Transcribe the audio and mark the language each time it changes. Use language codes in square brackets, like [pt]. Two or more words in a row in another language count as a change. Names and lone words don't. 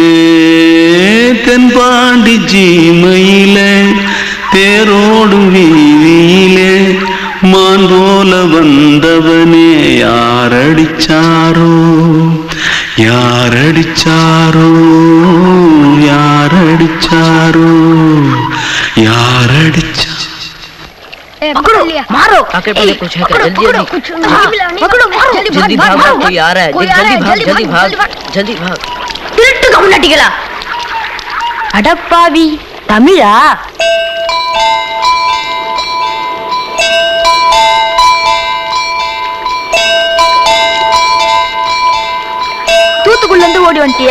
[ta] தென்பாண்டி ஜீமையில தேரோடும் வீதியிலே மான் போல வந்தவனே யாரடிச்சாரோ யாரடிச்சாரோ யாரடிச்சாரோ யாரடிச்சா. [hi] पकड़ो मारो आके पहले कुछ है क्या? जल्दी जल्दी पकड़ो मारो जल्दी भाग, कोई आ रहा है, जल्दी भाग जल्दी भाग. [ta] திருட்டுக்கு முன்னாடிகளா அடப்பாவி தமிழா? தூத்துக்குள்ள இருந்து ஓடி வந்துட்டியா?